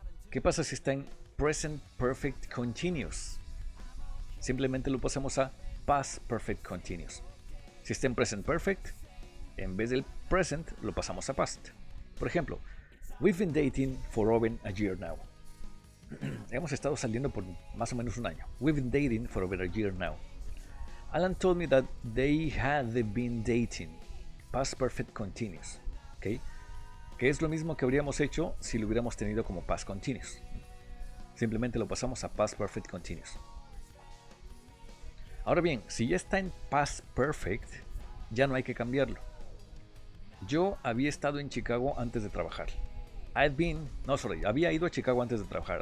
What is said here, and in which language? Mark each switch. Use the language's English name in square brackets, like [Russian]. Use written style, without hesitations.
[Spanish] ¿Qué pasa si está en present perfect continuous? Simplemente lo pasamos a past perfect continuous. Si está en present perfect, en vez del present lo pasamos a past. Por ejemplo, [English] we've been dating for over a year now. [Spanish] Hemos estado saliendo por más o menos un año. [English] We've been dating for over a year now. Alan told me that they had been dating. Past perfect continuous. ¿Okay? [Spanish] Que es lo mismo que habríamos hecho si lo hubiéramos tenido como past continuous. Simplemente lo pasamos a past perfect continuous. Ahora bien, si ya está en past perfect, ya no hay que cambiarlo. Yo había estado en Chicago antes de trabajar. Había ido a Chicago antes de trabajar.